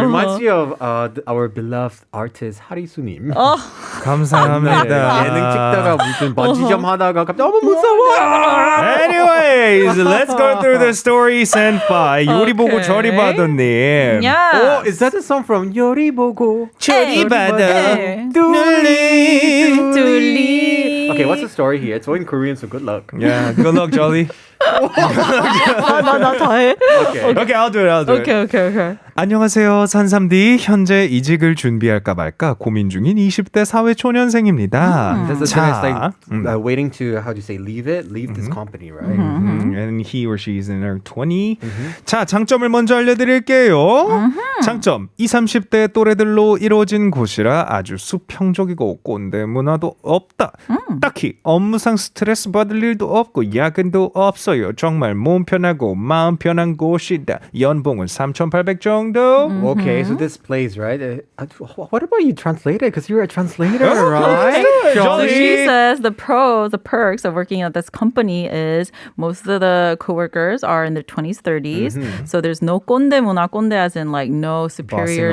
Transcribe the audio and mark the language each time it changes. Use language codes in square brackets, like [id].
[en] Reminds me of our beloved artist 하리수님. [ko] 감사합니다. 예능 찍다가 무슨 번지점 하다가 갑자기 너무 무서워. [en] Anyways, let's go through the story sent by 요리 보고 Okay. [ko] 저리 봐도님. [en] Yeah. Oh, is that the song from 요리 보고 [ko] 저리 봐도 [en] Hey. [ko] 눌림. 둘리. [en] Okay, what's the story here? It's all in Korean, so good luck. Yeah, good luck, Jolly. [ko] 나 다 해. [en] Okay, I'll do it. Okay. [ko] 안녕하세요. 산삼디 현재 이직을 준비할까 말까 고민 중인 20대 사회 초년생입니다. [en] That's the thing. It's like [ko] 자, [en] waiting to, how do you say, leave this company, right? and he or she is in her 20. [ko] 자, 장점을 먼저 알려드릴게요. 장점, 20, 30대 또래들로 이루어진 곳이라 아주 수평적이고 꼰대 문화도 없다. 딱히 업무상 스트레스 받을 일도 없고 야근도 없어요. 정말 몸 편하고 마음 편한 곳이다. 연봉은 3,800 정도. [en] Okay, so this plays, right? What about you translate it? Because you're a translator, right? So she says the perks of working at this company is most of the coworkers are in their 20s, 30s. So there's no 꼰대 문화, 꼰대 as in like no superior,